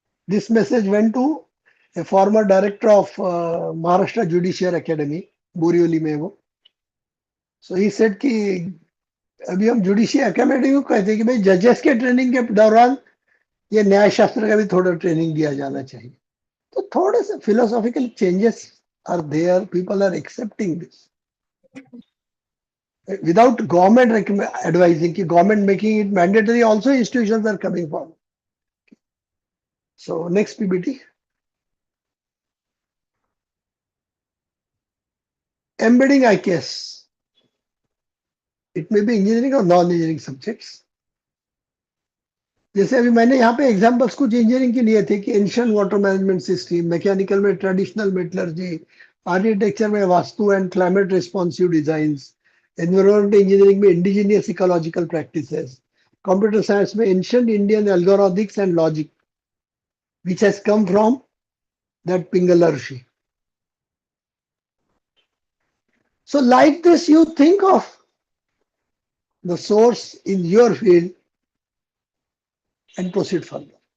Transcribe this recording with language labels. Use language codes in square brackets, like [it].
[en] this message went to a former director of Maharashtra judicial academy, [hi] Borivali में वो. [en] so he said [hi] कि अभी हम जुडिशियल एकेडमी को कहते हैं कि भाई जजेस के ट्रेनिंग के दौरान ये न्याय शास्त्र का भी थोड़ा ट्रेनिंग दिया जाना चाहिए. तो थोड़े से [en] Philosophical changes are there. People are accepting this without government advising, government making it mandatory. Also institutions are coming forward. So next PBT. Embedding IKS. It may be engineering or non-engineering subjects. [hi] जैसे अभी मैंने यहाँ पे examples कुछ engineering के लिए थे कि ancient water management system, mechanical में ट्रेडिशनल मेटलर्जी, आर्किटेक्चर में vastu and climate responsive designs, [en] environmental engineering में indigenous ecological practices, computer science में ancient Indian algorithmics and logic, which has come from that Pingala Rishi. So like this, you think of the source in your field and proceed further.